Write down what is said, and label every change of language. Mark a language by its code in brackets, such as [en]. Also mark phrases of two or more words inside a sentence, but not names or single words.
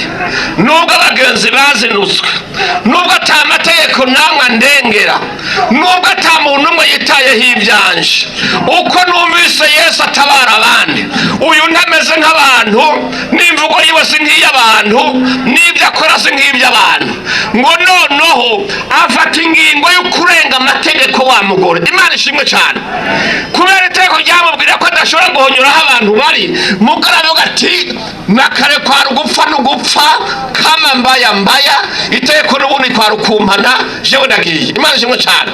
[rn] nubwo abagenzi bazinutswe, nubwo ata amategeko namwe ndengera, nubwo ata muntu umwe yitayeho ibyanje, uko numvise Yesu atabara abandi, uyu ntameze nk'abantu, n'imvugo yiwe si nk'iy'abantu, n'ibyo akora si nk'iby'abantu, ngo noneho afata ingingo yo kurenga amategeko wa mugore. Imana ishimwe cyane. Kubera itegeko ryamubwira ko adashobora guhonyuraho abantu bari, mugore avuga ati nakare kwa rugupfa n'ugupfa [sw] kama mbaya, [rn] itegeko n'ubundi kwa rukumpana, jewe ndagiye. Imana ishimwe cyane.